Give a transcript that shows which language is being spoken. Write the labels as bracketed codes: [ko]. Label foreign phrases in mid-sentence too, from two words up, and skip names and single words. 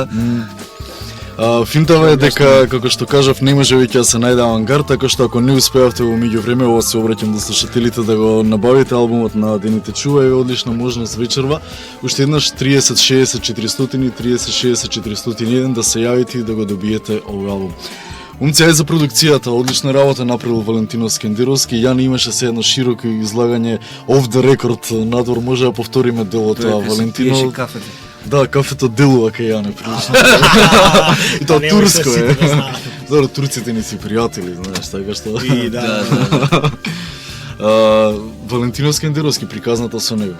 [mk] финтава е дека, како што кажав, не може веќе да се најде авангард, така што ако не успеавте во меѓувреме, ова се обраќам до слушателите да го набавите албумот на Дените чува, е одлична можност вечерва. Уште еднаш 30 60 400 и 30 60 401 да се јавите и да го добиете овој албум. Умци, ај за продукцијата, одлична работа направил Валентино Скендеровски. Јани имаше се едно широко излагање [en] off the record [mk] надвор, може да повториме делото, а Валентино... пиеше кафето. Да, кафето делува кај Јане, прилично. И тоа турско е. Добро, турците не си пријатели, знаеш, така што... И да. Валентино Скендеровски, приказната со него.